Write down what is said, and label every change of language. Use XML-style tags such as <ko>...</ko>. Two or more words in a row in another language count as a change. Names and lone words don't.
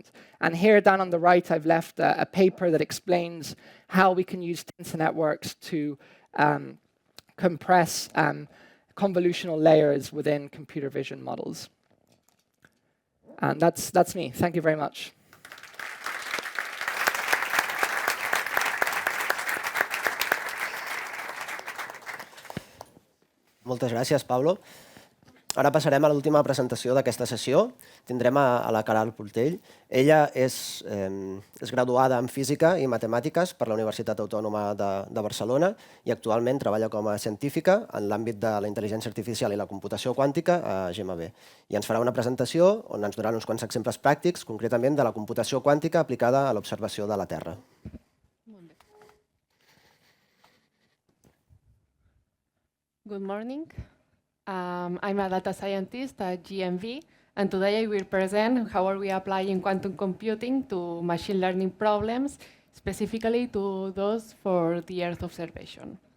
<en>And here down on the right, I've left a paper that explains how we can use tensor networks to compress convolutional layers within computer vision models. And that's me. Thank you very much.</en> <ca>Moltes gràcies, Pablo. Ara passarem a l'última presentació d'aquesta sessió. Tindrem a la Queralt Portell. Ella és graduada en Física i Matemàtiques per la Universitat Autònoma de Barcelona i actualment treballa com a científica en l'àmbit de la intel·ligència artificial i la computació quàntica a GMB. I ens farà una presentació on ens donarà uns quants exemples pràctics, concretament de la computació quàntica aplicada a l'observació de la Terra.</ca> <en>Good morning. I'm a data scientist at GMV, and today I will present how are we applying quantum computing to machine learning problems, specifically to those for the Earth observation.</en>